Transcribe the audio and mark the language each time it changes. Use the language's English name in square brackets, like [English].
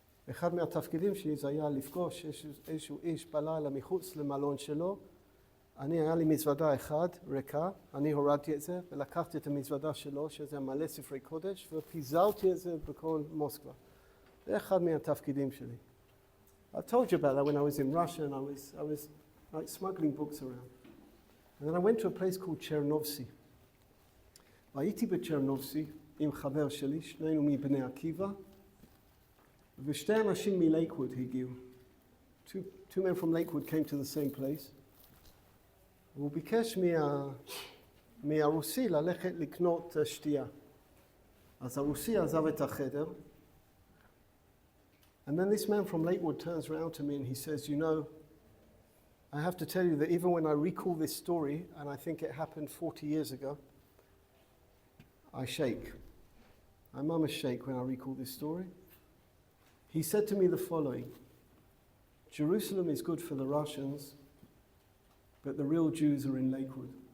[Hebrew] אחד מהתפקידים שלי זה היה לפגוש איזשהו איש בלילה מחוץ למלון שלו. היה לי מזוודה אחת, ריקה, אני הורדתי את זה, ולקחתי את המזוודה שלו, שזה מלא ספרי קודש, ופיזרתי את זה בכל מוסקבה. זה אחד מהתפקידים שלי. [English] I told you about that when I was in Russia, and I was like smuggling books around. And then I went to a place called Chernovtsi. [Hebrew] והייתי בצ'רנובסי עם חבר שלי, שנינו מבני עקיבא, ושתי אנשים מלייקווד הגיעו. [English] Two men from Lakewood came to the same place. [Hebrew] והוא ביקש מהרוסי ללכת לקנות שתייה. אז הרוסי עזב את החדר. [English] And then this man from Lakewood turns around to me and he says, you know, I have to tell you that even when I recall this story, and I think it happened 40 years ago, I shake. I mama shake when I recall this story. He said to me the following: Jerusalem is good for the Russians, but the real Jews are in Lakewood.